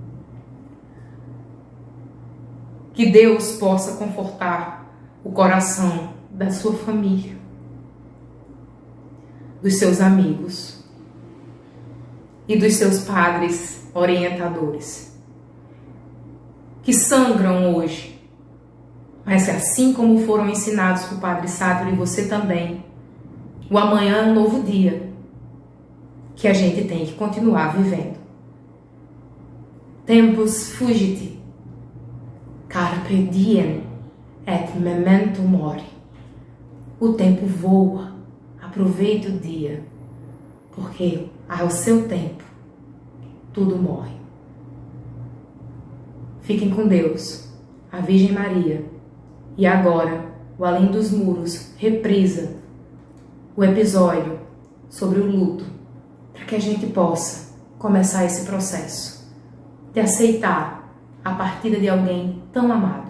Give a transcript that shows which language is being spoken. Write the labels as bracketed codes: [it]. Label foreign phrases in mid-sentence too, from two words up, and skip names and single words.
[pt] Que Deus possa confortar o coração da sua família, dos seus amigos e dos seus padres orientadores, que sangram hoje, mas assim como foram ensinados por Padre Sátiro e você também, o amanhã é um novo dia que a gente tem que continuar vivendo. [la] Tempus fugit, carpe diem et memento mori. [pt] O tempo voa, aproveite o dia, porque ao seu tempo tudo morre. Fiquem com Deus, a Virgem Maria. E agora, o Além dos Muros reprisa o episódio sobre o luto, para que a gente possa começar esse processo de aceitar a partida de alguém tão amado.